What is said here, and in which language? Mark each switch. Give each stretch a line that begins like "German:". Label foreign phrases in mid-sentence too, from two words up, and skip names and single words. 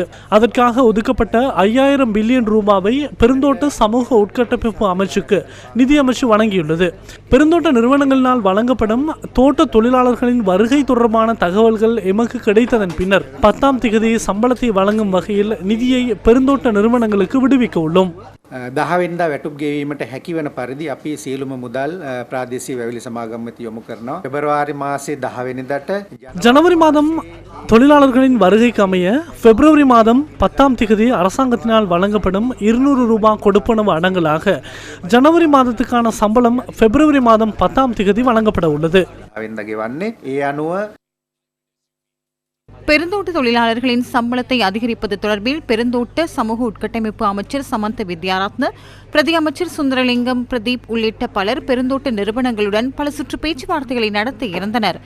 Tamil: அதற்காக ஒதுக்கப்பட்ட 5000 பில்லியன் ரூபாவை பெருந்தோட்ட சமூக உட்கட்டமைப்பு அமைச்சுக்கு நிதி அமைச்சு வழங்கியுள்ளது. பெருந்தோட்ட நிறுவனங்களினால் வழங்கப்படும் தோட்ட தொழிலாளர்களின் வருகை தொடர்பான தகவல்கள் எமக்கு கிடைத்ததன் பின்னர் 10ஆம் திகதி சம்பளத்தை வழங்கும் வகையில் நிதியை பெருந்தோட்ட நிறுவனங்களுக்கு விடுவிக்க உள்ளோம்.
Sinhala: 10 වැටුප් ගෙවීමට හැකිවන පරිදි අපි සියලුම මුදල් ප්‍රාදේශීය වැවිලි සමාගම් වෙත යොමු කරනවා. පෙබරවාරි මාසයේ 10 වෙනිදාට
Tamil: ஜனவரி மாதம் தொழிலாளர்களின் வருகைக்கு அமைய பிப்ரவரி மாதம் 10ஆம் திகதி அரசாங்கத்தினால் வழங்கப்படும் 200 ரூபாய் கொடுப்பனவு அடங்கலாக ஜனவரி மாதத்துக்கான சம்பளம் பிப்ரவரி மாதம் 10ஆம் திகதி வழங்கப்பட உள்ளது. பெருந்தோட்ட தொழிலாளர்களின் சம்பளத்தை அதிகரிப்பது தொடர்பில் பெருந்தோட்ட சமூக உட்கட்டமைப்பு அமைச்சர் சமந்த வித்யாரத்ன, பிரதி அமைச்சர் சுந்தரலிங்கம், பிரதீப் உள்ளிட்ட பலர் பெருந்தோட்ட நிறுவனங்களுடன் பல சுற்று பேச்சுவார்த்தைகளை நடத்த இருந்தனர்.